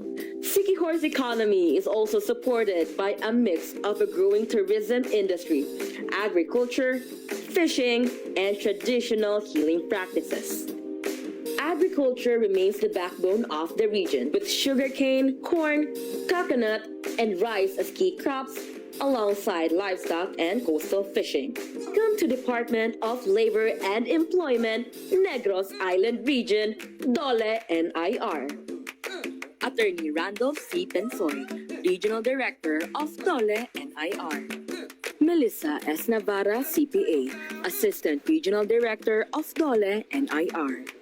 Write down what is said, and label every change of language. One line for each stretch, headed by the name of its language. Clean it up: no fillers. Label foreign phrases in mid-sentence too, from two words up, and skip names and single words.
English: Siquijor's economy is also supported by a mix of a growing tourism industry, agriculture, fishing, and traditional healing practices. Agriculture remains the backbone of the region, with sugarcane, corn, coconut, and rice as key crops, alongside livestock and coastal fishing. Come to Department of Labor and Employment, Negros Island Region, DOLE NIR. Attorney Randolph C. Pensoy, Regional Director of DOLE NIR. Melissa S. Navarra, CPA, Assistant Regional Director of DOLE NIR.